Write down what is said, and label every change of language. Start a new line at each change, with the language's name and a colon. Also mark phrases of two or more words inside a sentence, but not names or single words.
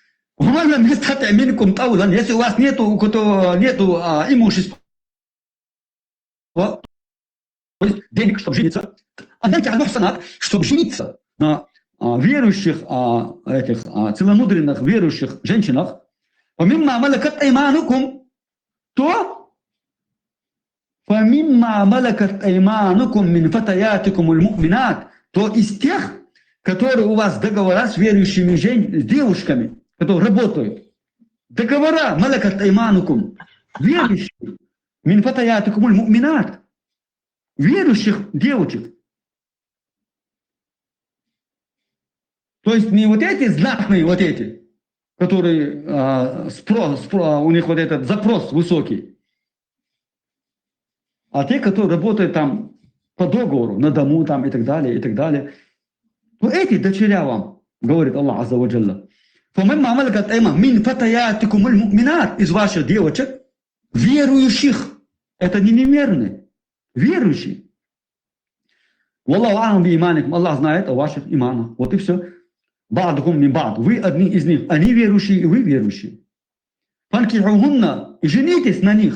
Russian: Если у вас нету имущества, денег, чтобы жениться, отдайте аль-мухсанат, чтобы жениться на верующих, этих целомудренных верующих женщинах. Помимо
Arabic: ملكت أيمانكم,
Russian: то помимо
Arabic: ملكت أيمانكم من فتياتكم المؤمنات,
Russian: то из тех, которые у вас договора с верующими с девушками, которые работают. Договора
Arabic: ملكت أيمانكم,
Russian: верующих,
Arabic: من فتياتكم المؤمنات,
Russian: верующих девочек. То есть не вот эти знатные, вот эти, которые у них вот этот запрос высокий, а те, которые работают там по договору, на дому там и так далее, и так далее. То эти дочеря вам, говорит Аллах
Arabic: عز وجل. من فتياتكم المؤمنات,
Russian: из ваших девочек, верующих. Это не неверные, верующие.
Arabic: والله أعلم بإيمانكم,
Russian: Аллах знает о ваших иманах. Вот и все.
Arabic: بعضكم من بعض.
Russian: Вы одни из них, они верующие, и вы верующие. Фанкихухунна, и женитесь на них.